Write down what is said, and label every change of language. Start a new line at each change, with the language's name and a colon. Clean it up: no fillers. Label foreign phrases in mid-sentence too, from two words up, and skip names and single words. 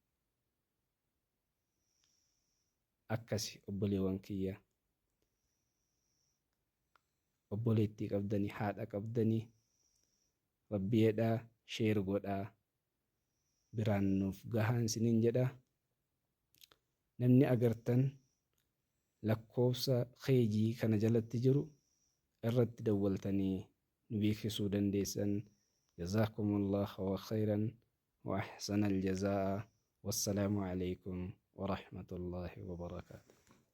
Oromo: Akkasi obboleewwan kiyya obboleettii qabdanii haadha qabdanii rabbiidhaa sheer godhaa biraan nuuf gahaan sinin jedha. Namni agartan lakkoofsa keejii kana jalatti jiru irratti dawwaltanii nu beeksisuu dandeessan.
Arabic: جزاكم الله خيرا وأحسن الجزاء. والسلام عليكم ورحمة الله وبركاته.